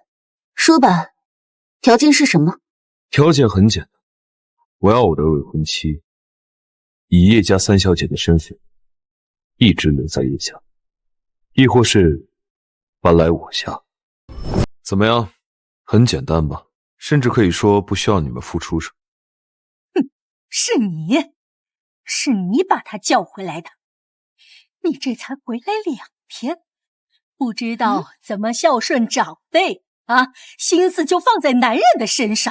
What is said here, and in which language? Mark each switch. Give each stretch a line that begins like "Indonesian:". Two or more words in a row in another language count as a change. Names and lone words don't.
Chinese: 說吧，條件是什麼？條件很簡單，我要我的未婚妻以葉家三小姐的身份一直留在葉家，亦或是搬來我家。怎麼樣？很簡單吧？甚至可以說不需要你們付出什麼。哼，是你把她叫回來的。你這才回來2天，不知道怎麼孝順長輩啊，心思就放在男人的身上。